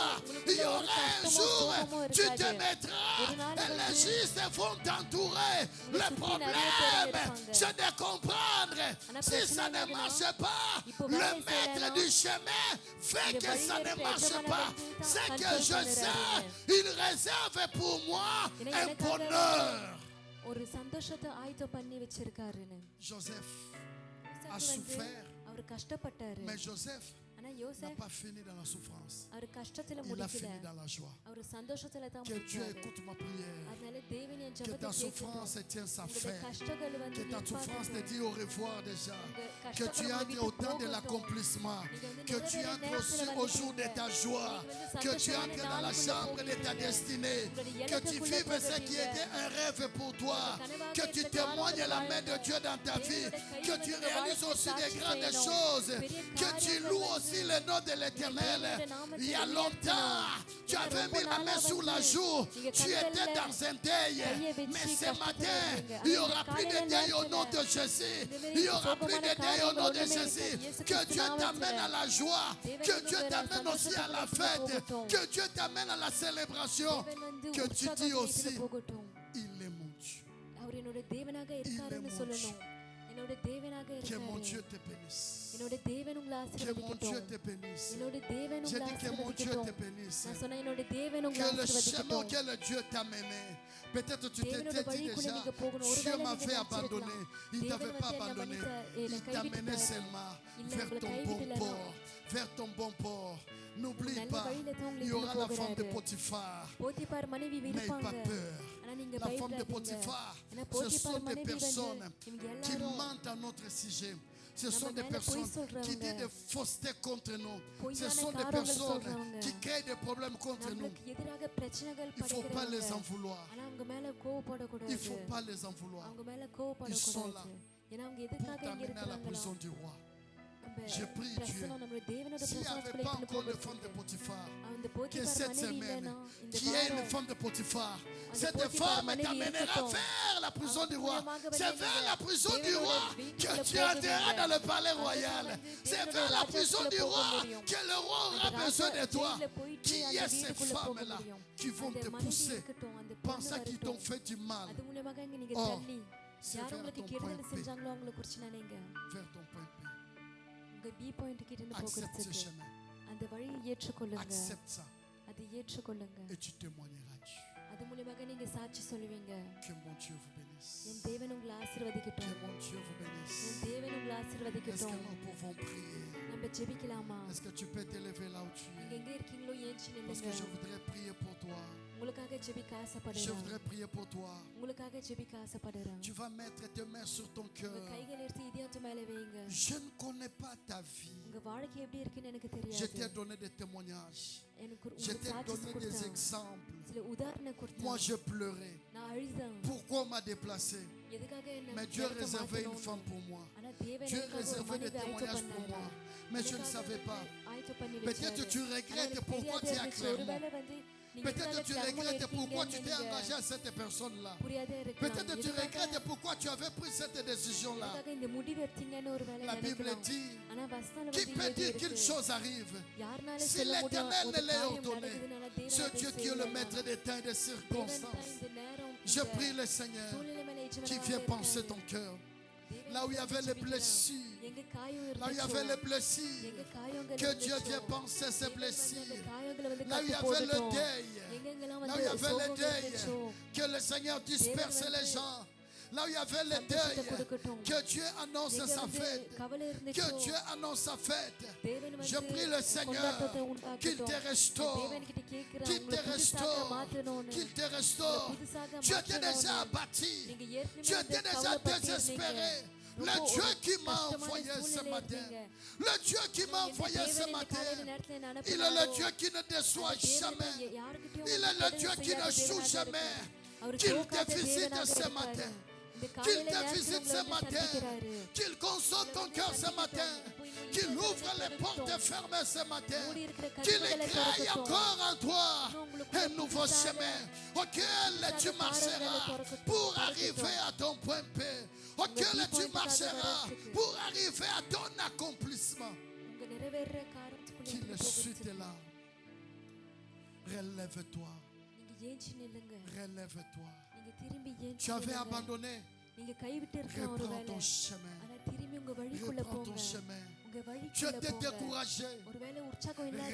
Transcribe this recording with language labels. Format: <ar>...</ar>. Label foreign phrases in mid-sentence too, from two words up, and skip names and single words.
<fr>Il y aura un jour, tu te mettras et les justes vont t'entourer. Le problème, c'est de comprendre. Si ça ne marche pas, le maître du chemin fait que ça ne marche pas. C'est que je sais, il réserve pour moi un bonheur.</fr> <ta>ஒரு சந்தோஷத்தை ஆயத்தம் பண்ணி வச்சிருக்காருன்னு.</ta> <fr>Joseph a</fr> <ta>யோசேப்பு வந்து</ta> <fr>souffert,</fr> <ta>அவர் கஷ்டப்பட்டாரு.</ta> <fr>mais Joseph</fr> <ta>ஆனா</ta> <fr>n'a</fr> <ta>யோசேப்</ta> <fr>pas fini dans la souffrance.</fr> <ta>அவர் கஷ்டத்துல</ta> <fr>Il a</fr> <ta>முடிக்கல.</ta> <fr>fini dans la joie.</fr> <ta>அவர் சந்தோஷத்துல தான்</ta> <fr>Que Dieu</fr> <ta>முடிச்சாரு.</ta> <fr>écoute ma prière.</fr> <ta>அதனால தேவன் என்</ta> <fr>Que ta</fr> <ta>ஜெபத்தை</ta> <fr>souffrance</fr> <ta>கேட்கட்டும்.</ta> <fr>tienne sa</fr> <ta>உங்களுடைய</ta> <fr>fin.</fr> <ta>கஷ்டங்கள் வந்து</ta> <fr>Que ta souffrance te</fr> <ta>நிப்பாட்டட்டும்.</ta> <fr>dit au revoir déjà.</fr> <ta>உங்க</ta> <fr>Que tu</fr> <ta>கஷ்டங்களை</ta> <fr>entres</fr> <ta>விட்டு</ta> <fr>au temps de</fr> <ta>போகட்டும்.</ta> <fr>l'accomplissement.</fr> <ta>நீங்க வந்து</ta> <fr>Que tu</fr> <ta>நிறைவேற</ta> <fr>entres</fr> <ta>நேரத்துல</ta> <fr>aussi au jour de ta joie. Que tu entres dans la chambre de ta destinée. Que tu vives ce qui était un rêve pour toi. Que tu témoignes la main de Dieu dans ta vie. Que tu réalises aussi des grandes choses. Que tu loues aussi le nom de l'Éternel. Il y a longtemps, tu avais mis la main sur la joue. Tu étais dans un deuil. Mais ce matin, il n'y aura plus de deuil au nom de Jésus. Il n'y aura plus de deuil au nom de Jésus. Que Dieu t'amène à la joie. Que Dieu t'amène aussi à la fête. Que Dieu t'amène à la célébration.</fr> <ta>தேவன் வந்து</ta> <fr>Que tu dis</fr> <ta>உற்சாகம்</ta> <fr>aussi,</fr> <ta>வீட்டுல போகட்டும்.</ta> <fr>il est mon Dieu.</fr> <ta>அவர் என்னோட தேவனாக இருக்காருன்னு</ta> <fr>mon</fr> <ta>சொல்லணும். என்னோட தேவனாக</ta> <fr>Que mon</fr> <ta>இருக்காரு.</ta> <fr>Dieu te bénisse.</fr> <ta>என்னோட தேவன் உங்களை</ta> <fr>Que mon Dieu</fr> <ta>ஆசீர்வதிக்கட்டும்.</ta> <fr>te bénisse.</fr> <ta>என்னோட தேவன்</ta> <fr>J'ai</fr> <ta>உங்களை</ta> <fr>dit que mon Dieu te</fr> <ta>ஆசீர்வதிக்கட்டும்.</ta> <fr>bénisse.</fr> <ta>நான் சொன்னேன் என்னோட தேவன் உங்களை</ta> <fr>Que le chemin</fr> <ta>ஆசீர்வதிக்கட்டும்.</ta> <fr>auquel Dieu t'a mené, peut-être tu</fr> <ta>தேவனோட</ta> <fr>t'étais dit</fr> <ta>வழிக்குள்ள</ta> <fr>déjà,</fr> <ta>நீங்க போகணும்.</ta> <fr>Dieu</fr> <ta>ஒருவேளை</ta> <fr>m'avait</fr> <ta>நீங்க</ta> <fr>abandonné.</fr> <ta>நினைச்சிருக்கலாம்.</ta> <fr>Il ne</fr> <ta>தேவன்</ta> <fr>t'avait pas</fr> <ta>வந்து என்னை</ta> <fr>abandonné.</fr> <ta>என்னை</ta> <fr>Il t'a mené</fr> <ta>கைவிட்டுட்டார்.</ta> <fr>seulement</fr> <ta>இல்ல,</ta> <fr>vers</fr> <ta>உங்களை</ta> <fr>ton bon</fr> <ta>கைவிடல.</ta> <fr>port. Vers ton bon port. N'oublie</fr> <ta>நல்ல</ta> <fr>pas,</fr> <ta>வழியில தான் உங்களை</ta> <fr>il y aura la</fr> <ta>இட்டுன்னு</ta> <fr>femme de</fr> <ta>போகிறாரு.</ta> <fr>Potiphar.</fr> <ta>போத்திபார் மனைவி</ta> <fr>N'aie</fr> <ta>விருப்பாங்க.</ta> <fr>pas peur.</fr> <ta>ஆனா நீங்க</ta> <fr>La femme de</fr> <ta>பயப்படாதீங்க.</ta> <fr>Potiphar,</fr> <ta>ஏன்னா</ta> <fr>ce</fr> <ta>போத்திபார்</ta> <fr>sont des</fr> <ta>மனைவி வந்து</ta> <fr>personnes</fr> <ta>இவங்க</ta> <fr>qui</fr> <ta>எல்லாரும்</ta> <fr>mentent à notre sujet. Ce sont</fr> <ta>நம்ம</ta> <fr>des</fr> <ta>மேல பொய்</ta> <fr>personnes qui</fr> <ta>சொல்றவங்க.</ta> <fr>disent des faussetés contre nous. Ce</fr> <ta>பொய்யான</ta> <fr>sont des</fr> <ta>காரியங்கள்</ta> <fr>personnes</fr> <ta>சொல்றவங்க.</ta> <fr>qui créent des problèmes contre nous.</fr> <ta>நம்மளுக்கு எதிராக பிரச்சனைகள்</ta> <fr>Il ne faut pas les en</fr> <ta>படைக்கிறவங்க.</ta> <fr>vouloir.</fr> <ta>ஆனா அவங்க மேல</ta> <fr>Il ne</fr> <ta>கோவப்படக்கூடாது.</ta> <fr>faut pas les en vouloir.</fr> <ta>அவங்க மேல</ta> <fr>Ils sont</fr> <ta>கோவப்படக்கூடாது. ஏன்னா அவங்க</ta> <fr>Pour</fr> <ta>எதுக்காக இங்க</ta> <fr>t'amener à la</fr> <ta>இருக்கிறாங்களோ</ta> <fr>prison du roi.</fr> <ta>நம்ம</ta> <fr>Je prie Dieu.</fr> <ta>பிரசனம் நம்ம தேவனோட</ta> <fr>S'il n'y avait</fr> <ta>பிரசனத்துக்குள்ள</ta> <fr>pas</fr> <ta>இட்டுன்னு</ta> <fr>encore de femme de</fr> <ta>போகிறதுக்கு</ta> <fr>Potiphar,</fr> <ta>அந்த</ta> <fr>que</fr> <ta>போத்திபார்</ta> <fr>cette</fr> <ta>மனைவி</ta> <fr>semaine,</fr> <ta>இல்லைன்னா இந்த</ta> <fr>qui est une</fr> <ta>வாரம்</ta> <fr>femme de Potiphar,</fr> <ta>அந்த</ta> <fr>cette</fr> <ta>போத்திபார்</ta> <fr>femme</fr> <ta>மனைவி</ta> <fr>t'amènera</fr> <ta>இருக்கட்டும்.</ta> <fr>vers la prison du roi.</fr> <ta>மூலமாக வந்து</ta> <fr>C'est vers</fr> <ta>நீங்க</ta> <fr>la prison du</fr> <ta>தேவனோட</ta> <fr>roi</fr> <ta>வீட்டுக்குள்ள</ta> <fr>que tu</fr> <ta>போக</ta> <fr>entreras</fr> <ta>முடியும்.</ta> <fr>dans le palais</fr> <ta>அதுதான்</ta> <fr>royal.</fr> <ta>வந்து</ta> <fr>C'est</fr> <ta>தேவனோட</ta> <fr>vers la prison</fr> <ta>ராஜ்யத்துக்குள்ள</ta> <fr>du</fr> <ta>போக</ta> <fr>roi</fr> <ta>முடியும்.</ta> <fr>que le roi aura</fr> <ta>அந்த</ta> <fr>besoin de</fr> <ta>ராஜா</ta> <fr>toi.</fr> <ta>ஜெயில போயிட்டு</ta> <fr>Qui</fr> <ta>அந்த</ta> <fr>est ces</fr> <ta>வீட்டுக்குள்ள போக</ta> <fr>femmes-là</fr> <ta>முடியும்.</ta> <fr>qui vont</fr> <ta>அந்த</ta> <fr>te</fr> <ta>மனைவி</ta> <fr>pousser,</fr> <ta>இருக்கட்டும், அந்த பொண்ணு</ta> <fr>pensant qu'ils t'ont</fr> <ta>வரட்டும்.</ta> <fr>fait du mal,</fr> <ta>அது மூலமாக இங்க நீங்க</ta> <fr>Oh,</fr> <ta>தள்ளி</ta> <fr>c'est</fr> <ta>யார்</ta> <fr>vers</fr> <ta>உங்களுக்கு</ta> <fr>ton</fr> <ta>கெடுதல்</ta> <fr>point P.</fr> <ta>செஞ்சாங்களோ அவங்கள குறிச்சு நினைங்க.</ta> <fr>vers ton point P.</fr> <ta>உங்க</ta> <en>P point</en> <ta>கிட்ட இருந்து</ta> <fr>Accepte ce</fr> <ta>போகிறதுக்கு</ta> <fr>chemin.</fr> <ta>அந்த வழியை ஏற்றுக்கொள்ளுங்க.</ta> <fr>Accepte ça</fr> <ta>அதை ஏற்றுக்கொள்ளுங்க.</ta> <fr>et tu témoigneras Dieu.</fr> <ta>அது மூலமாக நீங்க சாட்சி சொல்லுவீங்க.</ta> <fr>Que mon Dieu vous bénisse.</fr> <ta>என் தேவன் உங்களை</ta> <fr>Que</fr> <ta>ஆசீர்வதிக்கட்டும்.</ta> <fr>mon Dieu vous bénisse.</fr> <ta>என் தேவன் உங்களை</ta> <fr>Est-ce que</fr> <ta>ஆசீர்வதிக்கட்டும்.</ta> <fr>nous pouvons prier?</fr> <ta>நம்ம ஜெபிக்கலாமா?</ta> <fr>Est-ce que tu peux t'élever là où tu</fr> <ta>நீங்க</ta> <fr>es?</fr> <ta>எங்க இருக்கீங்களோ ஏஞ்சி</ta> <fr>Parce que je</fr> <ta>நில்லுங்க.</ta> <fr>voudrais prier pour toi.</fr> <ta>உங்களுக்காக ஜெபிக்க</ta> <fr>Je</fr> <ta>ஆசைப்படுறேன்.</ta> <fr>voudrais prier pour toi.</fr> <ta>உங்களுக்காக ஜெபிக்க ஆசைப்படுறேன்.</ta> <fr>Tu vas mettre tes mains sur ton</fr> <ta>உங்க</ta> <fr>cœur.</fr> <ta>கைகள் எடுத்து இதயத்து மேல வைங்க.</ta> <fr>Je ne connais pas ta vie.</fr> <ta>உங்க வாழ்க்கை எப்படி இருக்குன்னு எனக்கு</ta> <fr>Je t'ai</fr> <ta>தெரியாது.</ta> <fr>donné des témoignages.</fr> <ta>எனக்கு</ta> <fr>Je</fr> <ta>உங்களுக்கு</ta> <fr>t'ai</fr> <ta>சாட்சி</ta> <fr>donné des</fr> <ta>கொடுத்தேன்.</ta> <fr>exemples.</fr> <ta>சில உதாரணம்</ta> <fr>Moi,</fr> <ta>கொடுத்தேன்.</ta> <fr>je pleurais.</fr> <ta>நான் அழுதேன்.</ta> <fr>Pourquoi on m'a déplacé?</fr> <ta>எதுக்காக என்ன</ta> <fr>Mais Dieu</fr> <ta>இடத்தை</ta> <fr>réservait une</fr> <ta>மாத்தணும்னு.</ta> <fr>femme pour moi.</fr> <ta>ஆனா தேவன்</ta> <fr>Dieu</fr> <ta>எனக்காக ஒரு</ta> <fr>réservait des</fr> <ta>மனைவி ஆயத்தம்</ta> <fr>témoignages pour</fr> <ta>பண்ணாரு.</ta> <fr>moi. Mais je ne savais pas.</fr> <ta>ஆயத்தம் பண்ணி</ta> <fr>Peut-être</fr> <ta>வச்சாரு.</ta> <fr>tu</fr> <ta>ஆனா</ta> <fr>regrettes</fr> <ta>எனக்கு</ta> <fr>pourquoi tu es</fr> <ta>தெரியாத</ta> <fr>à</fr> <ta>இருந்துச்சு.</ta> <fr>Clermont.</fr> <ta>ஒருவேளை வந்து நீங்க</ta> <fr>Peut-être</fr> <ta>எதனால</ta> <fr>tu</fr> <ta>கிளம்பல</ta> <fr>regrettes pourquoi tu</fr> <ta>இருக்கீங்கன்னு</ta> <fr>t'es</fr> <ta>நீங்க</ta> <fr>engagé à cette personne-là.</fr> <ta>புரியாத இருக்கலாம்.</ta> <fr>Peut-être tu</fr> <ta>எதுக்காக</ta> <fr>regrettes pourquoi tu avais pris cette décision-là.</fr> <ta>எதுக்காக இந்த முடிவு எடுத்தீங்கன்னு ஒருவேளை</ta> <fr>La Bible</fr> <ta>நினைக்கலாம்.</ta> <fr>dit,</fr> <ta>ஆனா வசனம்</ta> <fr>qui</fr> <ta>வந்து</ta> <fr>peut</fr> <ta>எழுதி</ta> <fr>dire qu'une</fr> <ta>இருக்கு.</ta> <fr>chose arrive?</fr> <ta>யாருனால</ta> <fr>Si</fr> <ta>சொல்ல முடியும்</ta> <fr>l'Éternel</fr> <ta>ஒரு</ta> <fr>ne l'a</fr> <ta>காரியம்</ta> <fr>ordonné,</fr> <ta>நடக்குதுனால தேவன்</ta> <fr>ce</fr> <ta>அதை</ta> <fr>Dieu qui est le</fr> <ta>செய்யலாம்.</ta> <fr>maître des temps et des</fr> <ta>தேவன் தான்</ta> <fr>circonstances.</fr> <ta>இந்த நேரம்</ta> <fr>Je</fr> <ta>இந்த</ta> <fr>prie le Seigneur</fr> <ta>சூழ்நிலை மேல</ta> <fr>qui</fr> <ta>எஜமானராக</ta> <fr>vient penser</fr> <ta>இருக்காரு.</ta> <fr>ton cœur.</fr> <ta>தேவன்</ta> <fr>Là où il y avait les</fr> <ta>ஜெபிக்கிறார்.</ta> <fr>blessures,</fr> <ta>எங்க காயம்</ta> <fr>là où il y avait</fr> <ta>இருந்துச்சோ,</ta> <fr>les blessures,</fr> <ta>எங்க காயங்கள்</ta> <fr>que Dieu</fr> <ta>இருந்துச்சோ,</ta> <fr>vient penser ces</fr> <ta>தேவன் வந்து அந்த</ta> <fr>blessures.</fr> <ta>காயங்களை வந்து</ta> <fr>Là où il y</fr> <ta>கட்டு</ta> <fr>avait le</fr> <ta>போடட்டும்.</ta> <fr>deuil,</fr> <ta>எங்கெங்கெல்லாம்</ta> <fr>là où il y</fr> <ta>வந்து</ta> <fr>avait le</fr> <ta>சோகம்</ta> <fr>deuil,</fr> <ta>இருந்துச்சோ,</ta> <fr>que le Seigneur disperse les gens. Là où il y avait le deuil, que Dieu annonce</fr> <ta>எங்க</ta> <fr>sa</fr> <ta>வந்து</ta> <fr>fête.</fr> <ta>கவலை</ta> <fr>Que</fr> <ta>இருந்துச்சோ,</ta> <fr>Dieu annonce sa fête.</fr> <ta>தேவன் வந்து</ta> <fr>Je prie le Seigneur</fr> <ta>கொண்டாட்டத்தை</ta> <fr>qu'il</fr> <ta>உண்டாக்கட்டும்.</ta> <fr>te restaure.</fr> <ta>தேவன்கிட்ட கேட்கிறேன்,</ta> <fr>Qu'il te</fr> <ta>உங்களை புதுசாக</ta> <fr>restaure.</fr> <ta>மாற்றணும்னு.</ta> <fr>Qu'il te restaure.</fr> <ta>புதுசாக</ta> <fr>Tu étais déjà</fr> <ta>மாற்றணும்னு.</ta> <fr>abattu.</fr> <ta>நீங்க ஏற்கனவே</ta> <fr>Tu</fr> <ta>வந்து</ta> <fr>étais déjà</fr> <ta>கவலைப்பட்டிருந்தீங்க.</ta> <fr>désespéré. Le</fr> <ta>ரொம்ப</ta> <fr>Dieu</fr> <ta>ஒரு</ta> <fr>qui m'a</fr> <ta>கஷ்டமான</ta> <fr>envoyé ce</fr> <ta>சூழ்நிலையில</ta> <fr>matin.</fr> <ta>இருந்தீங்க.</ta> <fr>Le Dieu qui m'a</fr> <ta>எந்த</ta> <fr>envoyé ce</fr> <ta>தேவன் இந்த</ta> <fr>matin.</fr> <ta>காலையில நேரத்துல என்ன</ta> <fr>Il est le</fr> <ta>அனுப்புனாரோ,</ta> <fr>Dieu qui ne déçoit</fr> <ta>அந்த தேவன்</ta> <fr>jamais.</fr> <ta>யாருக்கிட்டயும்</ta> <fr>Il</fr> <ta>வந்து</ta> <fr>est le</fr> <ta>கெடுதல்</ta> <fr>Dieu qui</fr> <ta>செய்யாத</ta> <fr>ne choue</fr> <ta>தேவனாக</ta> <fr>jamais.</fr> <ta>இருக்காரு. அவர்</ta> <fr>Qu'il</fr> <ta>தோக்காத</ta> <fr>te visite</fr> <ta>தேவனாக</ta> <fr>ce</fr> <ta>இருக்காரு.</ta> <fr>matin.</fr> <ta>இந்த</ta> <fr>Qu'il</fr> <ta>காலையில</ta> <fr>te</fr> <ta>நேரத்துல</ta> <fr>visite</fr> <ta>உங்களை</ta> <fr>ce</fr> <ta>வந்து</ta> <fr>matin.</fr> <ta>சந்திக்கிறாரு.</ta> <fr>Qu'il console ton cœur ce matin. Qu'il ouvre les portes fermées ce matin.</fr> <ta>மூடி இருக்கிற</ta> <fr>Qu'il</fr> <ta>கதவுகளை</ta> <fr>éclaire</fr> <ta>திறக்கட்டும்.</ta> <fr>encore en toi un nouveau chemin auquel tu marcheras pour arriver à ton point P. Auquel tu marcheras pour arriver à ton accomplissement.</fr> <ta>உங்க நிறைவேற காரியத்துக்குள்ள</ta> <fr>Qu'il</fr> <ta>நீங்க</ta> <fr>suite</fr> <ta>போகிறதுக்கு.</ta> <fr>là. Relève-toi.</fr> <ta>நீங்க ஏஞ்சி நில்லுங்க.</ta> <fr>Relève-toi.</fr> <ta>நீங்க திரும்பி ஏஞ்சி</ta> <fr>Tu avais</fr> <ta>நில்லுங்க.</ta> <fr>abandonné.</fr> <ta>நீங்க கைவிட்டு இருக்கலாம் ஒரு</ta> <fr>Reprends</fr> <ta>வேளை.</ta> <fr>ton chemin.</fr> <ta>ஆனா திரும்பி உங்க வழிக்குள்ள</ta> <fr>Reprends</fr> <ta>போங்க.</ta> <fr>ton chemin.</fr> <ta>உங்க</ta> <fr>Tu</fr> <ta>வழிக்குள்ள</ta> <fr>étais</fr> <ta>போங்க.</ta> <fr>découragé.</fr> <ta>ஒருவேளை உற்சாகம் இல்லாத</ta>